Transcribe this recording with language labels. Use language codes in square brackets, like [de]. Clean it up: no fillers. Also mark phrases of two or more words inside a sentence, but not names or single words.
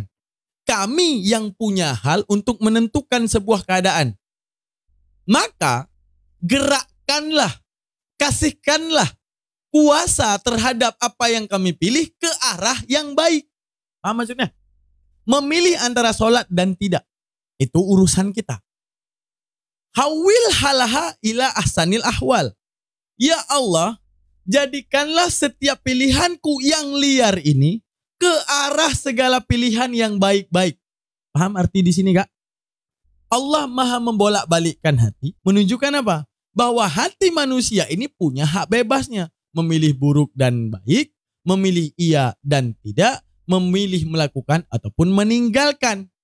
[id] Kami yang punya hal untuk menentukan sebuah keadaan. Maka gerakkanlah, kasihkanlah kuasa terhadap apa yang kami pilih ke arah yang baik. Paham maksudnya? Memilih antara sholat dan tidak. Itu urusan kita. [ar] حول حالها إلى أحسن الأحوال. [id] Ya Allah, jadikanlah setiap pilihanku yang liar ini ke arah segala pilihan yang baik-baik. Paham arti di sini, Kak? Allah Maha membolak-balikkan hati, menunjukkan apa? Bahwa hati manusia ini punya hak bebasnya, memilih buruk dan baik, memilih iya dan tidak, memilih melakukan ataupun meninggalkan.